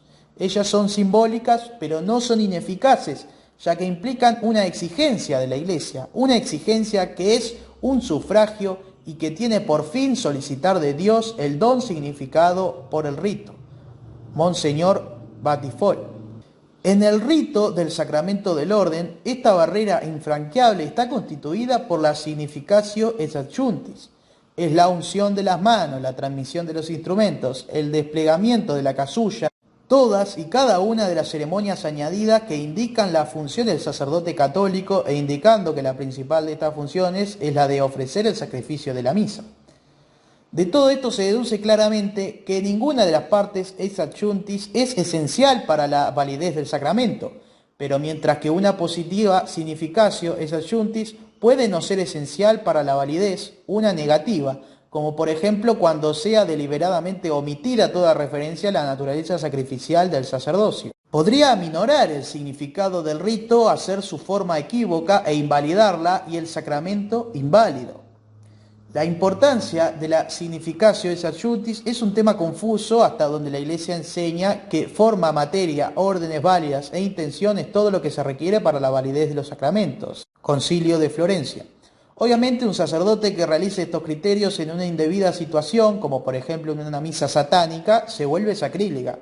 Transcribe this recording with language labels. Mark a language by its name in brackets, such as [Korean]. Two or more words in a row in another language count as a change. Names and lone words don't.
[Spanish] Ellas son simbólicas, pero no son ineficaces, ya que implican una exigencia de la Iglesia, una exigencia que es un sufragio y que tiene por fin solicitar de Dios el don significado por el rito. Monseñor Batifol. En el rito del sacramento del orden, esta barrera infranqueable está constituida por la [Latin] significatio ex adjunctis. [Spanish] Es la unción de las manos, la transmisión de los instrumentos, el desplegamiento de la casulla, todas y cada una de las ceremonias añadidas que indican la función del sacerdote católico e indicando que la principal de estas funciones es la de ofrecer el sacrificio de la misa. De todo esto se deduce claramente que ninguna de las partes [Latin] ex adjunctis [Spanish] es esencial para la validez del sacramento, pero mientras que una positiva [Latin] significatio ex adjunctis [Spanish] puede no ser esencial para la validez, una negativa, como por ejemplo cuando sea deliberadamente omitida toda referencia a la naturaleza sacrificial del sacerdocio. Podría aminorar el significado del rito, hacer su forma equívoca e invalidarla y el sacramento inválido. La importancia de la [Latin] significatio ex adjunctis [Spanish] es un tema confuso hasta donde la Iglesia enseña que forma, materia, órdenes válidas e intención es todo lo que se requiere para la validez de los sacramentos. Concilio de Florencia. Obviamente un sacerdote que realice estos criterios en una indebida situación, como por ejemplo en una misa satánica, se vuelve sacrílega.